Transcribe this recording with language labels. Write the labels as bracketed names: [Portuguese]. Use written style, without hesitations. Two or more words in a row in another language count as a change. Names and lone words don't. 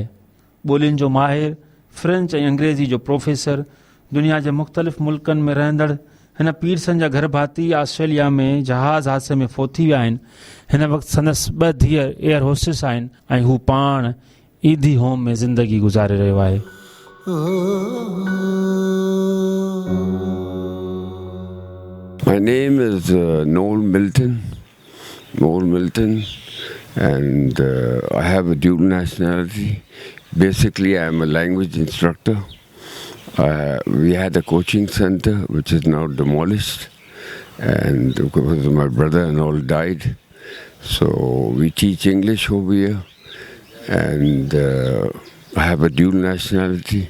[Sindhi] ॿोलियुनि जो माहिर, फ्रेंच ऐं अंग्रेज़ी जो प्रोफेसर, दुनिया जे मुख़्तलिफ़ मुल्कनि में रहंदड़ हिन पीरसन जा घर भाती ऑस्ट्रेलिया में जहाज़ हादसे में फोथी विया आहिनि। हिन वक़्तु संदसि 2 धीअर एयर होस्टेस आहिनि ऐं हू पाण ईदी होम में ज़िंदगी गुज़ारे रहियो आहे। [English] My name is Noel Milton. Noel Milton, and I have a dual nationality. Basically, I am a language instructor. We had a coaching center which is now demolished, and because my brother and all died, so we teach English over here, and I have a dual nationality.